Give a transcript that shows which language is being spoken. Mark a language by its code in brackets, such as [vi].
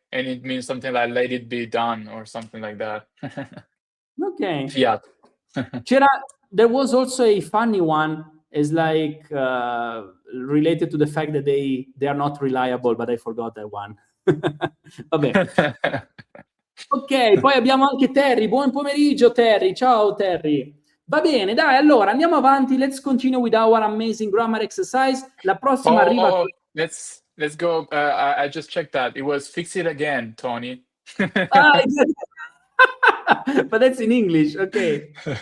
[en] And it means something like "let it be done" or something like that. Okay. Fiat. There was also a funny one, is like related to the fact that they are not reliable, but I forgot that one. [it] Vabbè. Ok, poi abbiamo anche Terry. Buon pomeriggio Terry. Ciao Terry. Va bene, dai, allora andiamo avanti. [en] Let's continue with our amazing grammar exercise. [it] La prossima arriva... [en] Let's go. I just checked that. It was "fix it again, Tony." Exactly. But that's in English, okay.